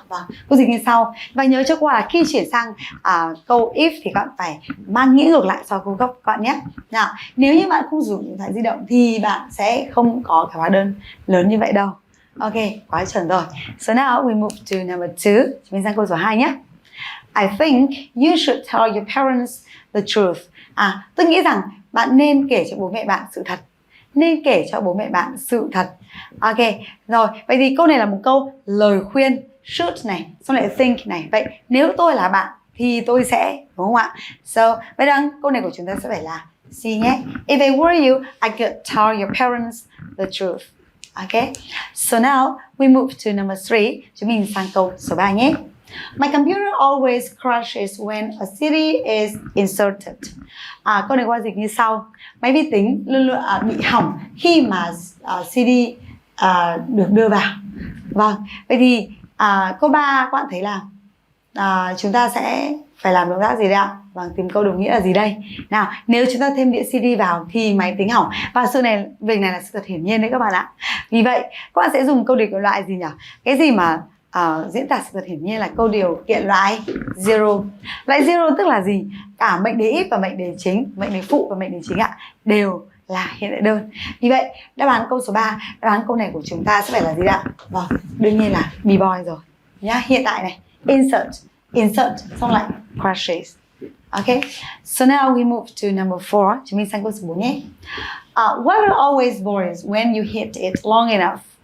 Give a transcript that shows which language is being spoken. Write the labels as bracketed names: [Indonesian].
[Vietnamese] Vâng, câu dịch như sau. Và nhớ cho qua là khi chuyển sang câu if thì các bạn phải mang nghĩa ngược lại so với câu gốc các bạn nhé. Nào, nếu như bạn không dùng điện thoại di động thì bạn sẽ không có cái hóa đơn lớn như vậy đâu. Ok, quá chuẩn rồi. [English] So now we move to number 2. [Vietnamese] Chúng mình sang câu số 2 nhé. [English] I think you should tell your parents the truth. [Vietnamese] Tôi nghĩ rằng bạn nên kể cho bố mẹ bạn sự thật. Nên kể cho bố mẹ bạn sự thật. Ok, rồi. Vậy thì câu này là một câu lời khuyên. Should này, xong lại think này. Vậy nếu tôi là bạn thì tôi sẽ, đúng không ạ? So, vậy rằng câu này của chúng ta sẽ phải là C nhé. [English] If I were you, I could tell your parents the truth. Ok, so now we move to number 3. [Vietnamese] Chúng mình sang câu số 3 nhé. [English] My computer always crashes when a CD is inserted. [Vietnamese] Câu này qua dịch như sau. Máy vi tính luôn luôn bị hỏng khi mà CD được đưa vào. Vâng, vậy thì câu 3 các bạn thấy là chúng ta sẽ phải làm động tác gì đây ạ? Vâng, tìm câu đồng nghĩa là gì đây? Nào, nếu chúng ta thêm đĩa CD vào thì máy tính hỏng. Và việc này là sự thật hiển nhiên đấy các bạn ạ. Vì vậy, các bạn sẽ dùng câu điều kiện loại gì nhỉ? Cái gì mà diễn tả sự thật hiển nhiên là câu điều kiện loại zero. Loại zero tức là gì? Cả mệnh đề if và mệnh đề chính, mệnh đề phụ và mệnh đề chính ạ, đều là hiện tại đơn. Vì vậy, đáp án câu số 3, đáp án câu này của chúng ta sẽ phải là gì ạ? Vâng, đương nhiên là be boy rồi. Nhá, hiện tại này, insert xong lại crashes. [English] Ok, so now we move to number 4. [Vietnamese] Chúng mình sang câu số 4 nhé. [English] Water always boils when you heat it long enough.